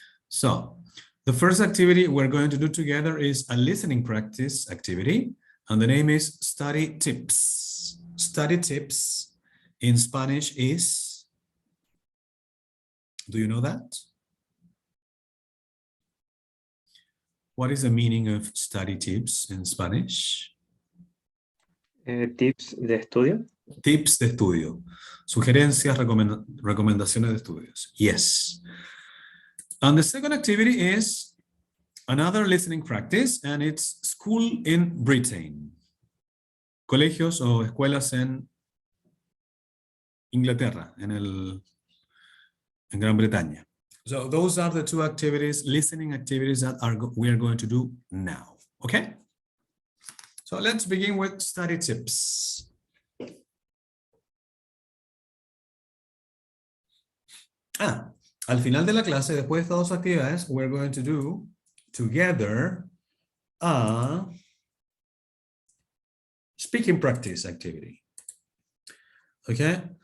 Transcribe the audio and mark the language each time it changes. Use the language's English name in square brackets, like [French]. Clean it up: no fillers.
[English] So the first activity we're going to do together is a listening practice activity, and the name is Study Tips. Study Tips in Spanish is, do you know that? What is the meaning of study tips in Spanish? [Spanish] Tips de estudio. Tips de estudio. Sugerencias, recomendaciones de estudios. [English] Yes. And the second activity is another listening practice, and it's school in Britain. [Spanish] Colegios o escuelas en Inglaterra, en Gran Bretaña. [English] So those are the 2 activities, listening activities that we are going to do now. Okay? So let's begin with study tips. [Spanish] Al final de la clase, después de estas 2 actividades, [English] we're going to do together a speaking practice activity. Okay?